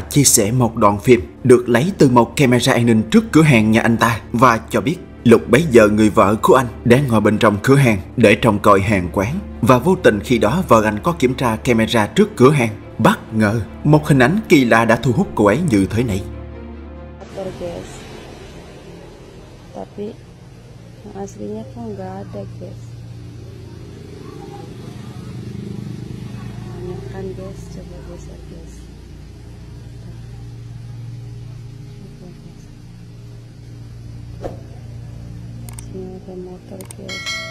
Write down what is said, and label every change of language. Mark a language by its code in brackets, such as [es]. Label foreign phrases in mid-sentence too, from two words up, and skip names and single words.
[vi] chia sẻ một đoạn phim được lấy từ một camera an ninh trước cửa hàng nhà anh ta, và cho biết lúc bấy giờ người vợ của anh đang ngồi bên trong cửa hàng để trông coi hàng quán, và vô tình khi đó vợ anh có kiểm tra camera trước cửa hàng. Bất ngờ một hình ảnh kỳ lạ đã thu hút cô ấy như thế này. [id] Tapi aslinya kan nggak ada, guys. Kan guys, coba guys, guys. Sini ada motor guys.